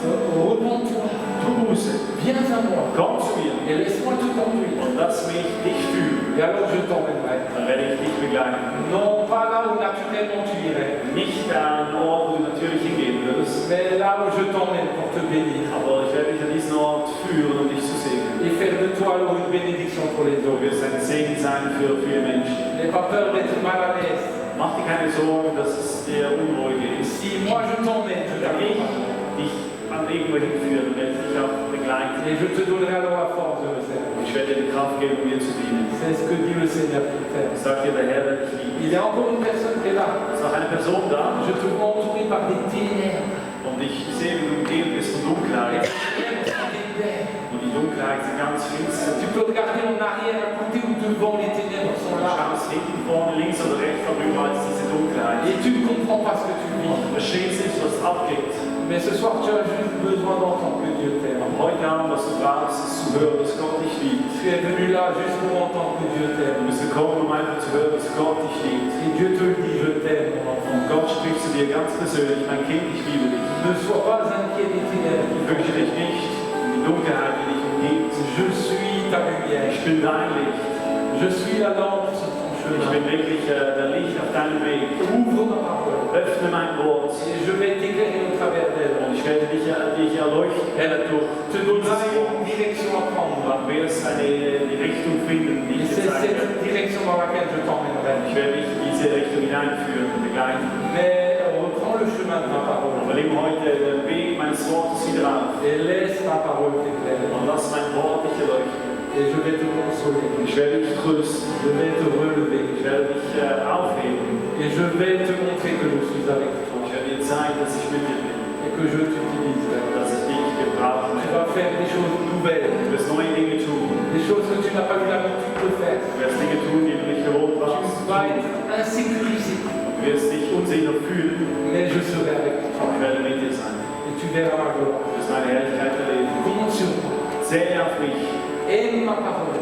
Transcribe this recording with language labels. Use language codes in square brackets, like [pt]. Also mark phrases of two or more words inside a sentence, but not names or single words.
[fr] Repends-toi, [de] Tu Buße, [fr] viens à moi [de] komm zu mir [fr] et laisse-moi te conduire. [de] und lass mich dich führen. [fr] Et alors je t'emmènerai. [de] Dann werde ich dich begleiten. [fr] Non pas là où naturellement tu irais, [de] Nicht an einen Ort, wo du natürlich hingehen würdest, [fr] mais là où je t'emmène pour te bénir. [de] aber ich werde dich an diesen Ort führen, um dich zu segnen. [fr] Et faire de toi alors une bénédiction pour les [de] Du [fr] autres. [de] wirst ein Segen sein für viele Menschen. [fr] N'aie pas peur d'être mal à l'aise. [de] Mach dir keine Sorgen, dass es dir unruhig ist. [fr] Si moi je t'emmène, je [de] Wenn ich [fr] t'accompagne. [de] dich an irgendwo hinführen, werde ich dich auch begleiten. [fr] Et je te donnerai alors la force de le faire. [de] Ich werde dir die Kraft geben, um mir zu dienen. [fr] C'est ce que dit le Seigneur pour faire. [de] Sagt dir der Herr, der dich liebt. [fr] Il y a encore une personne qui est là. [de] Es ist noch eine Person da [fr] Je te vois entouré par des ténèbres. [de] und ich sehe, wie du umgeben bist von [fr] Les [de] Dunkelheit. [fr] ténèbres sont des terres. [de] Und die Dunkelheit ist ganz finster. [fr] Tu peux regarder en arrière, à côté ou devant, les ténèbres sont [de] Du [fr] là. [de] schaust hinten, vorne, links oder rechts, aber überall ist diese Dunkelheit. [fr] Et tu ne comprends pas ce que tu vis. [de] Du verstehst nicht, was abgeht. [fr] Mais ce soir, tu as juste besoin d'entendre que Dieu t'aime. [de] Und heute Abend, was du brauchst, ist zu hören, dass Gott dich liebt. [fr] Tu es venu là juste pour entendre que Dieu [de] Du [fr] t'aime. [de] bist gekommen, um einfach zu hören, dass Gott dich liebt. [fr] Et Dieu te le dit, je t'aime, mon enfant. [de] Und Gott spricht zu dir ganz persönlich, mein Kind, ich liebe dich. [fr] Ne sois pas inquiet des ténèbres. [de] Fürchte dich nicht um die Dunkelheit, die dich umgibt. [fr] Je suis ta lumière. [de] Ich bin dein Licht. [fr] Je suis la lampe sur ton [de] Ich [fr] chemin. [de] bin wirklich der Licht auf deinem Weg. [fr] Ouvre ma parole. [de] Öffne mein Wort [fr] Et je vais t'éclairer au travers d'elle. [de] und ich werde dich erleuchten durch [fr] Te donnerai une direction à prendre. [de] Du wirst die Richtung finden, die [fr] Et [de] ich [fr] c'est [de] dir zeige. [fr] cette direction dans laquelle je t'emmènerai. [de] Ich werde dich in diese Richtung hineinführen und begleiten. [fr] Mais reprends le chemin de ma parole. [de] Aber nimm heute den Weg meines Wortes wieder auf [fr] Et laisse ma parole t'éclairer. [de] und lass mein Wort dich erleuchten. [fr] Et je vais te consoler. [de] Und ich werde dich trösten. [fr] Je vais te relever. [de] Ich werde dich aufheben. [fr] Et je vais te montrer que je suis avec toi. [de] Ich werde dir zeigen, dass ich mit dir bin. [fr] Et que je t'utiliserai. [de] Dass ich dich gebrauchen [fr] Tu [de] werde. [fr] vas faire des choses nouvelles. [de] Du wirst neue Dinge tun. [fr] Des choses que tu n'as pas eu l'habitude de faire. [de] Du wirst Dinge tun, die du nicht gewohnt warst. [fr] Tu vas être insécurisé. [de] Du wirst dich unsicher fühlen. [fr] Mais je serai avec toi. [de] Aber ich werde mit dir sein. [fr] Et tu verras ma gloire. [de] Du wirst meine Herrlichkeit erleben. [fr] Compte sur moi. [de] Zähle auf mich. [fr] Aime ma parole.